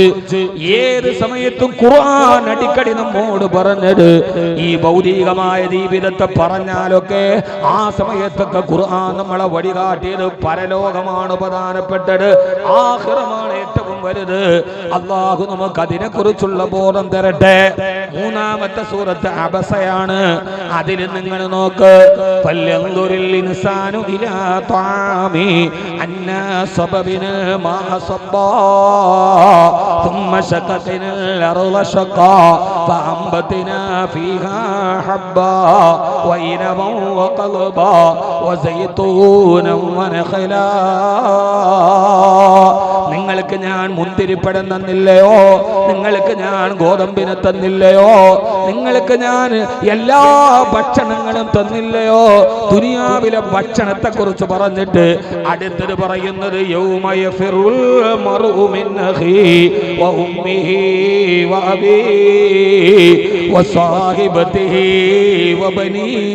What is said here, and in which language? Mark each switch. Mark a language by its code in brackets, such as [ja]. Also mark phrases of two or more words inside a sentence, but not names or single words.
[ml] ഏത് സമയത്തും ഖുർആൻ അടിക്കടി നമ്മോട് പറഞ്ഞത് ഈ ഭൗതികമായ ജീവിതത്തെ പറഞ്ഞാലൊക്കെ ആ സമയത്തൊക്കെ ഖുർആൻ നമ്മളെ വഴികാട്ടിയത് പരലോകമാണ് പ്രധാനപ്പെട്ടത്, ആഖിറമാണ് ഏറ്റവും വലുത്. അല്ലാഹു നമുക്ക് അതിനെ കുറിച്ചുള്ള ബോധം തരട്ടെ. മൂന്നാമത്തെ സൂറത്ത് അബസയാണ്. അതിൽ നിങ്ങൾ നോക്ക്. [ar] فلينظر الإنسان إلى طعامه أنا صببنا الماء صبا ثم شققنا الأرض شقا فأنبتنا فيها حبا وعنبا وقضبا وزيتونا ونخلا. [ml] നിങ്ങൾക്ക് ഞാൻ മുന്തിരിപ്പഴം തന്നില്ലയോ? നിങ്ങൾക്ക് ഞാൻ ഗോതമ്പിനെ തന്നില്ലയോ? നിങ്ങൾക്ക് ഞാൻ എല്ലാ ഭക്ഷണങ്ങളും തന്നില്ലയോ? ദുനിയാവിലെ ഭക്ഷണത്തെ കുറിച്ച് പറഞ്ഞിട്ട് അടുത്തത് പറയുന്നത് [ar] يوم يفر المرء من أخيه وأمه وأبيه وصاحبته وبنيه.